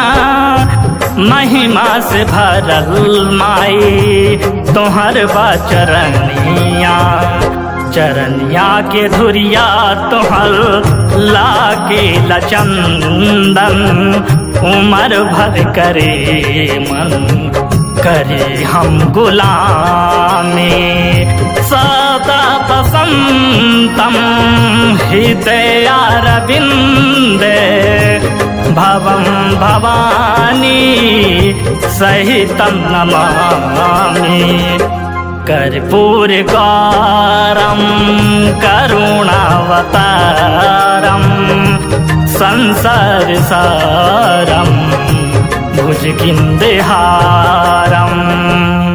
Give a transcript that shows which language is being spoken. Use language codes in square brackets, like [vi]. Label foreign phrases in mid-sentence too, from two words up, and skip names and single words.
[bho] महिमा से भरल माई तोहर बाचरनिया चरनिया के धुरिया तोहर लागे लचंदन उमर भर करे मन करे हम गुलामी [sa] सदा वसन्तं हृदयारविन्दे भवं भवानी सहितं नमामि कर्पूरगौरं करुणावतारं संसारसारं भुजगेन्द्रहारम्